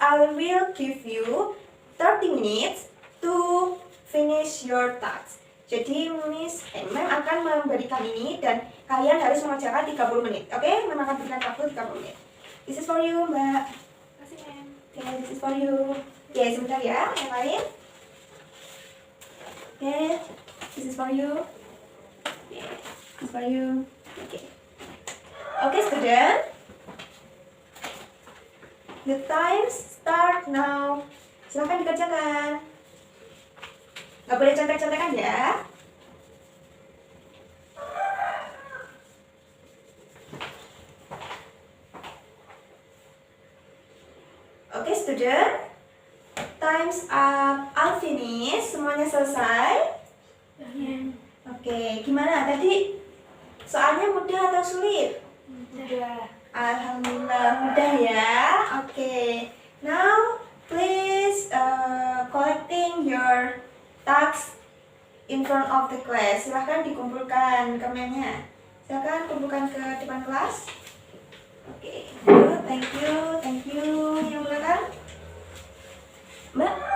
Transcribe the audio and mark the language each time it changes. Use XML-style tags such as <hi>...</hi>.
<en>I will give you 30 minutes to finish your task.</en> <id>Jadi, Ma'am akan memberikan ini dan kalian harus mengerjakan 30 menit. Oke, Ma'am akan berikan waktu 30 menit.</id> <en>This is for you,</en> <id>Mbak. Kasih, Ma'am. Oke,</id> <en>this is for you.</en> <id>Oke, sebentar ya, yang lain.</id> <en>Oke, this is for you. Oke, this is for you. Oke. Oke, student. The time start now.</en> <id>Silahkan dikerjakan. Nggak boleh contek-contekan ya.</id> <en>Oke, student. Time's up. I'll finish.</en> <id>Semuanya selesai. Ma'am. Oke, gimana tadi? Soalnya mudah atau sulit? Udah. Alhamdulillah mudah ya. Oke.</id> <en>Now please collecting your tasks in front of the class.</en> <id>Silahkan dikumpulkan kemennya. Silahkan kumpulkan ke depan kelas.</id> <en>Oke, good, thank you.</en> <id>Yang belakang,</id> <en>Mbak.</en>